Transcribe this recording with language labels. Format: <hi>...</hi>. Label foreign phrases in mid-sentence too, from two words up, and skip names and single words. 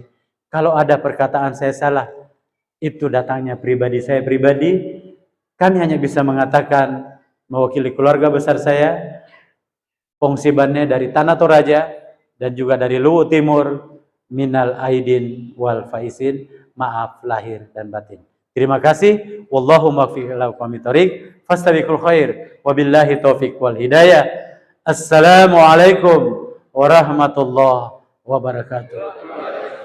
<id>Kalau ada perkataan saya salah, itu datangnya pribadi saya pribadi. Kami hanya bisa mengatakan mewakili keluarga besar saya, pengsibannya dari Tanah Toraja dan juga dari Luwu Timur,</id> <ar>من العائدين والفائزين,</ar> <id>maaf lahir dan batin. Terima kasih.</id> <ar>والله الموفق إلى أقوم الطريق. فاستبقوا الخير. وبالله التوفيق والهداية. السلام عليكم ورحمة الله وبركاته.</ar>